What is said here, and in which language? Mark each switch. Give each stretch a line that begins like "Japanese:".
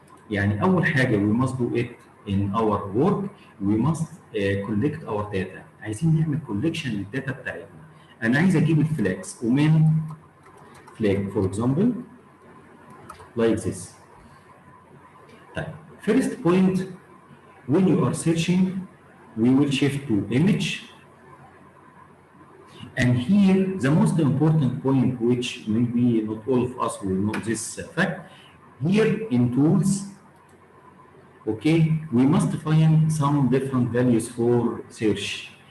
Arabic: يعني أول حاجة
English: we must do it in our work. We must collect our data.
Arabic: عايزين نعمل collection للداتا بتاعتنا. أنا عايز أجيب الفلاكس ومن
English: flag for example like this. طيب first point, when you are searching we will shift to image. And here, the most important point, which maybe not all of us will know this fact, here in tools, okay, we must find some different values for search.